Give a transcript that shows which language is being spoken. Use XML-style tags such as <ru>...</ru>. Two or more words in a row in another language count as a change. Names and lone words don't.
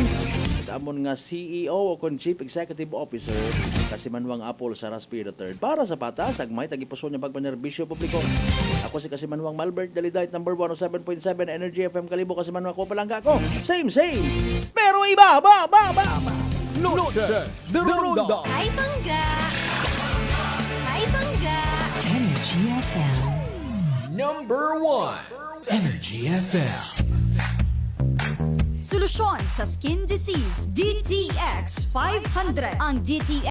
<akl>Amon nga CEO o kon</akl> <en>Chief Executive Officer</en> <akl>Kasimanwang Apple Saraspe III. Para sa patas, agmay tagipuso niya pagpanerbisyo publiko. Ako si Kasimanwang Malbert Dalidite, number 107.7 Energy FM Kalibo. Kasimanwang ko palangga ko. Same, pero iba, ba. Noche de Ronda. Hi, Bangga! Hi, Bangga! Energy FM. Number 1, Energy FM. Solusyon sa</akl> <en>skin disease,</en> <akl>DTX 500. Ang DTX</akl>